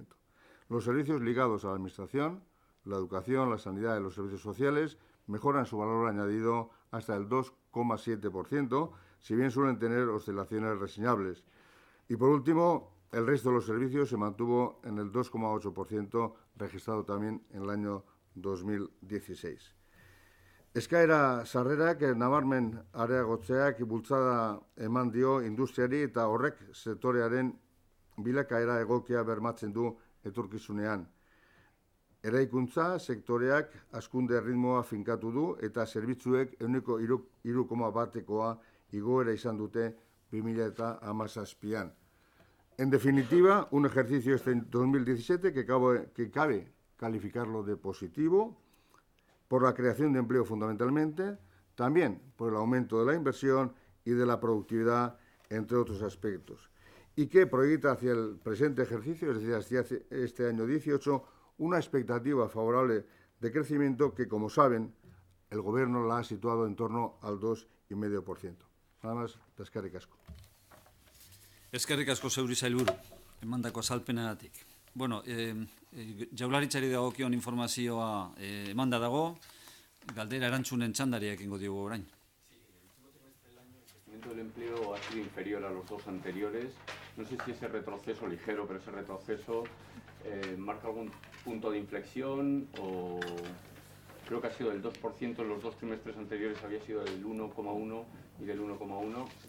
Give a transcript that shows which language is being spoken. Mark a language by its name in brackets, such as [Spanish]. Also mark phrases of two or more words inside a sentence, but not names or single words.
[Spanish] Los servicios ligados a la administración, la educación, la sanidad y los servicios sociales mejoran su valor añadido hasta el 2,7%, si bien suelen tener oscilaciones reseñables. Y por último, el resto de los servicios se mantuvo en el 2,8%, registrado también en el año 2016. [Basque] Eskaera sarrerak nabarmen areagotzeak bultzada eman dio industriari eta horrek sektorearen bilakaera egokia bermatzen du etorkizunean. Eraikuntza sektoreak hazkunde ritmoa finkatu du eta zerbitzuek 3,1%koa igoera izan dute 2017an. [Spanish] En definitiva, un ejercicio este 2017 que cabe calificarlo de positivo por la creación de empleo fundamentalmente, también por el aumento de la inversión y de la productividad, entre otros aspectos, y que proyecta hacia el presente ejercicio, es decir, hacia este año 18, una expectativa favorable de crecimiento que, como saben, el Gobierno la ha situado en torno al 2,5%. Nada más, [Basque] eskerrik asko. Eskerrik asko zeuri sailburu, emandako azalpenagatik. Bueno, jaurlaritzari dagokion informazioa emanda dago, galdera erantzunen txandari ekingo diogu orain. [Spanish] Sí, el último trimestre del año el crecimiento del empleo ha sido inferior a los dos anteriores. No sé si ese retroceso ligero, pero ese retroceso marca algún punto de inflexión o creo que ha sido del 2% en los dos trimestres anteriores, había sido del 1,1 y del 1,1.